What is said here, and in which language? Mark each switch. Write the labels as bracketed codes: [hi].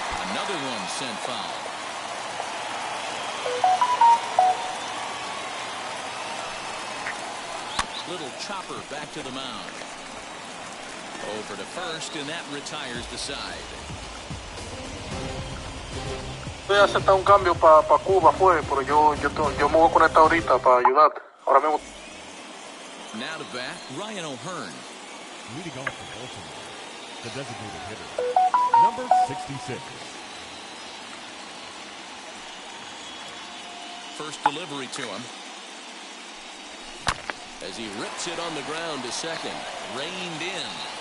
[en] Another one sent foul. Little chopper back to the mound. Over to first, and that retires the side. [es] Voy a aceptar un cambio para Cuba, pero yo me voy a conectar ahorita para ayudarte. Ahora mismo. [en] Now to bat, Ryan O'Hearn. Leading off for Baltimore, the designated hitter, number 66. First delivery to him. As he rips it on the ground to second. Reined in.